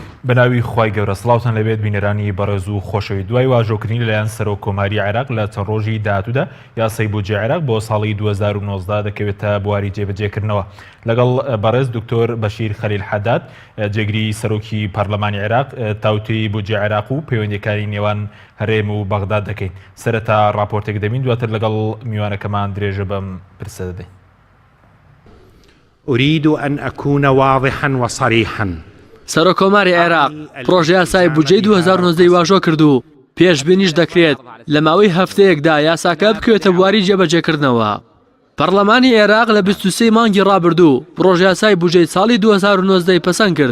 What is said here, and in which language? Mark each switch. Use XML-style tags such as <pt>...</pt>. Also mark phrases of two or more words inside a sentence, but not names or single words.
<ckb>بەناوی خوای گەورە سڵاوتان لەبێت بینەرانی بەڕێز و خۆشەوی دوای واژۆکردنی لەلایەن سەرۆک کۆماری عێراق لە چەند ڕۆژی داهاتوودا یاسای بودجێ عێراق بۆ ساڵی 2019 دەکەوێتە بواری جێبەجێکردنەوە لەگەڵ بەڕێز دکتۆر بەشیر خەلیل حەداد جێگری سەرۆکی پەرلەمانی عێراق تاوتوی بودجێ عێراق و پەیوەندیەکانی نێوان هەرێم و بەغداد دەکەین. سەرەتا راپۆرتێک دەبین دواتر لەگەڵ میوانەکەمان درێژە بەم پرسە دەدەین.</ckb> <ar>أريد أن أكون واضحا وصريحا.</ar> <ckb>سەرۆکۆماری عێراق پرۆژە یاسای بودجێی 2019 واژۆ کرد و پێشبینیش دەکرێت لە ماوەی هەفتەیەکدا یاساکە بکوێتە بواری جێبەجێکردنەوە. پەرلەمانی عێراق لە 23 مانگی ڕابردوو پرۆژە یاسای بودجێی ساڵی 2019 پەسەند کرد.</ckb>